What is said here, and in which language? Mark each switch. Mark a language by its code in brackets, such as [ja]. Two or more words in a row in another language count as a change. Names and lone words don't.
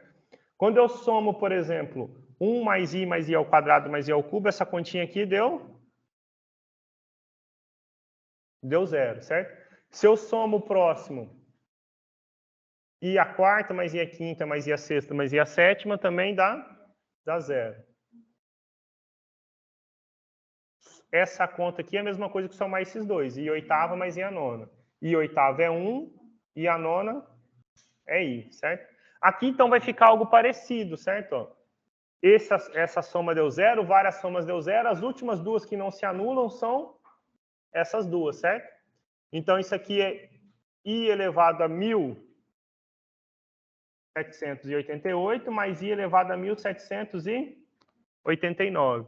[pt] Quando eu somo, por exemplo, 1 mais i ao quadrado mais i ao cubo, essa continha aqui deu 0, certo? Se eu somo o próximo, i a quarta mais i a quinta mais i a sexta mais i a sétima, também dá 0. Essa conta aqui é a mesma coisa que somar esses dois. I oitava mais i a nona. I oitava é 1 e a nona é i, certo? Aqui, então, vai ficar algo parecido, certo? Essa soma deu 0, várias somas deu 0. As últimas duas que não se anulam são essas duas, certo? Então, isso aqui é i elevado a 1788 mais i elevado a 1789.